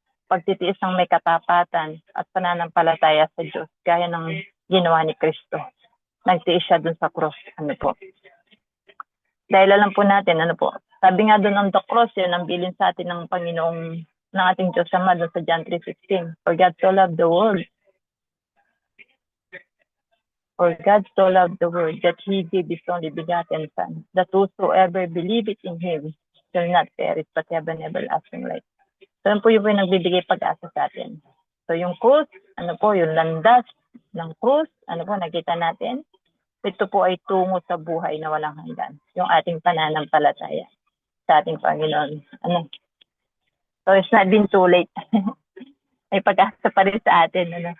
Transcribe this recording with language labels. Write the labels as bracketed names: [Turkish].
[Filipino] Pagtitiis ng may katapatan at pananampalataya sa Diyos, gaya ng ginawa ni Kristo. Nagtiis siya dun sa cross. Po? Dahil alam po natin, po? Sabi nga dun [English] on the cross, [Filipino] yun ang bilin sa atin ng Panginoong ng ating Diyos Ama doon sa John 3:16. [English] For God so loved the world. For God so loved the world that He gave His only begotten Son, that whosoever believeth in Him shall not perish but have an everlasting life. [Filipino] So yun po yung nagbibigay pag-asa sa atin. So yung krus, po, yung landas ng krus, po, nakita natin, ito po ay tungo sa buhay na walang hanggan. Yung ating pananampalataya sa ating Panginoon. [English] So it's not been too late. [Filipino] May pag-asa pa rin sa atin.